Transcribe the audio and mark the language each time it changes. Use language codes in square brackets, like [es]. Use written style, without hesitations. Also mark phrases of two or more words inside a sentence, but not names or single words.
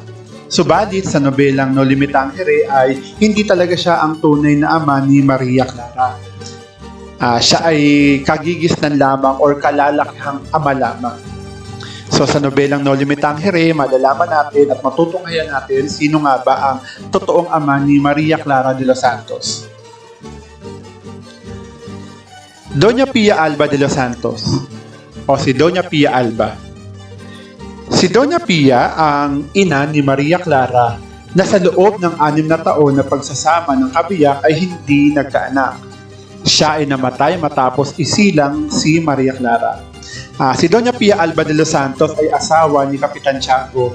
[tl] Subalit sa nobelang No Limit Tangere ay hindi talaga siya ang tunay na ama ni Maria Clara. Siya ay kagigisnan lamang or kalalakihang ama lamang. So sa nobelang No Limit Tangere, malalaman natin at matutunghayan natin sino nga ba ang totoong ama ni Maria Clara de los Santos. Doña Pia Alba de los Santos o si Doña Pia Alba. Si Doña Pia ang ina ni Maria Clara na sa loob ng 6 na taon na pagsasama ng kabiyak ay hindi nagkaanak. Siya ay namatay matapos isilang si Maria Clara. Si Doña Pia Alba de los Santos ay asawa ni Kapitan Tiago.